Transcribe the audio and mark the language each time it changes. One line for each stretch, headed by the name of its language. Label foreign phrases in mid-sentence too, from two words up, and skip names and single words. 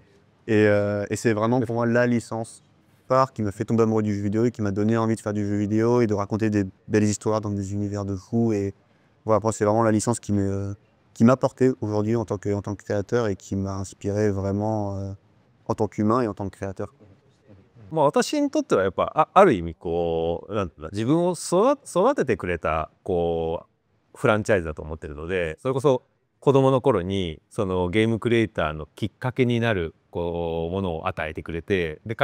French: Et c'est vraiment pour moi la licence qui m'a fait tomber amoureux du jeu vidéo et qui m'a donné envie de faire du jeu vidéo et de raconter des belles histoires dans des univers de fous. Et voilà, c'est vraiment la licence qui m'a porté aujourd'hui en tant que créateur et qui m'a inspiré vraiment en tant qu'humain et en tant que créateur.
Japanese: 私にとってはやっぱある意味なんていうの、自分を育ててくれたフランチャイズだと思ってるので、それこそ子供の頃にそのゲームクリエイターのきっかけになるものを与えてくれて、で